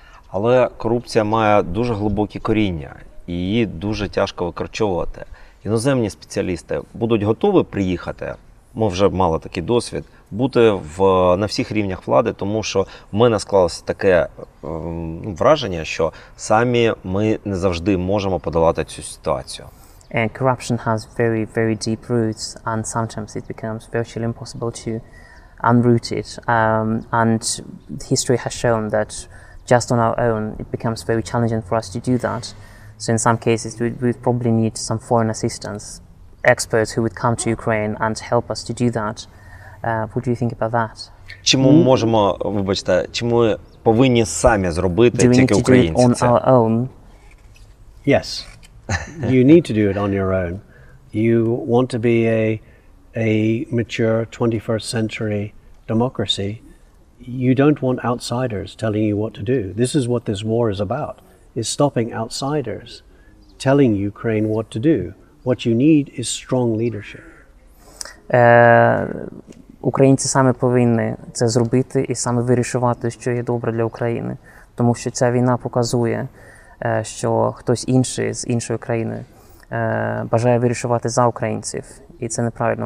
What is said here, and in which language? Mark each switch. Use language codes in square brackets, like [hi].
[uk] Але корупція має дуже глибокі коріння і її дуже тяжко викорчовувати. Іноземні спеціалісти будуть готові приїхати, ми вже мали такий досвід, бути на всіх рівнях влади, тому що в мене склалося таке враження, що самі ми не завжди можемо подолати цю ситуацію. [en] And corruption has very, very deep roots, and sometimes it becomes virtually impossible to unroot it. And history has shown that just on our own, it becomes very challenging for us to do that. So in some cases, we would probably need some foreign assistance, experts who would come to Ukraine and help us to do that. What do you think about that? [uk] Чи ми можемо, вибачте, чи ми повинні самі зробити, тільки українці це? [en] Do we need to do it on our own? Yes. You need to do it on your own. You want to be a mature 21st century democracy. You don't want outsiders telling you what to do. This is what this war is about, is stopping outsiders telling Ukraine what to do. What you need is strong leadership. [uk] Українці саме повинні це зробити і саме вирішувати, що є добре для України. Тому що ця війна показує, що хтось інший з іншої країни бажає вирішувати за українців. І це неправильно.